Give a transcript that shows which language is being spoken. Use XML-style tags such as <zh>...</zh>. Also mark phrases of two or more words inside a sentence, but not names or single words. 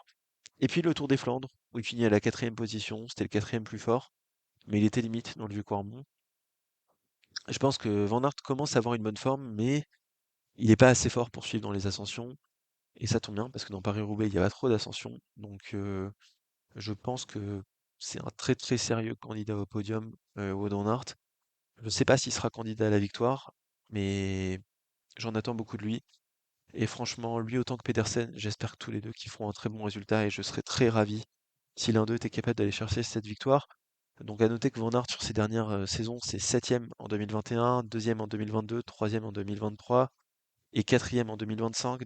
<fr>Et puis le Tour des Flandres, où il finit à la quatrième position, c'était le quatrième plus fort, mais il était limite dans le Vieux-Quarmont. Je pense que Van Aert commence à avoir une bonne forme, mais il n'est pas assez fort pour suivre dans les ascensions. Et ça tombe bien, parce que dans Paris-Roubaix, il y a pas trop d'ascensions. Donc je pense que c'est un très très sérieux candidat au podium, Wout van Aert. Je ne sais pas s'il sera candidat à la victoire, mais j'en attends beaucoup de lui. Et franchement, lui autant que Pedersen, j'espère que tous les deux qui feront un très bon résultat et je serais très ravi si l'un d'eux était capable d'aller chercher cette victoire. Donc à noter que Van Aert sur ses dernières saisons, c'est septième en 2021, deuxième en 2022, troisième en 2023 et quatrième en 2025.</fr>